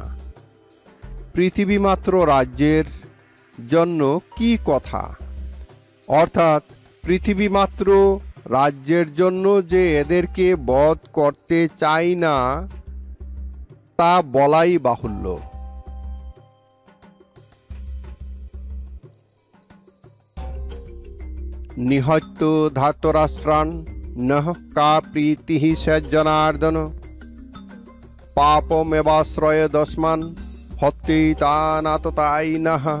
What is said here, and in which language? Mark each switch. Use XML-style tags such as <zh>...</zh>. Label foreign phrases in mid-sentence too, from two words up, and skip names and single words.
<bn>পৃথিবীমাত্র রাজ্যের জন্য কি কথা, অর্থাৎ পৃথিবীমাত্র রাজ্যের জন্য যে এদেরকে বধ করতে চাই না তা বলাই বাহুল্য।</bn> <sa>নিহত্য ধার্তরাষ্ট্রান নঃ কা প্রীতিঃ সজ্জনার্দন, পাপমেবাশ্রয় দস্মান হত্যেতানাততায়িনঃ।</sa>